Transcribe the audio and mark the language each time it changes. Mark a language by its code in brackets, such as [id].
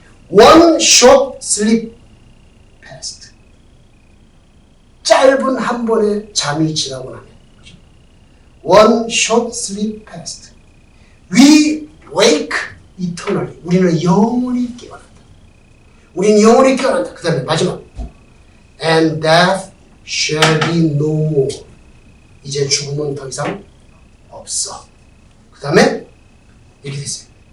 [en] One short sleep passed. [ko] 짧은 한 번의 잠이 지나고 나면 [en] One short sleep passed. We wake eternally. [ko] 우리는 영원히 깨어난다. 그 다음에 마지막 [en] And death shall be no more. [ko] 이제 죽음은 더 이상 없어. 그 다음에 이렇게 됐어요.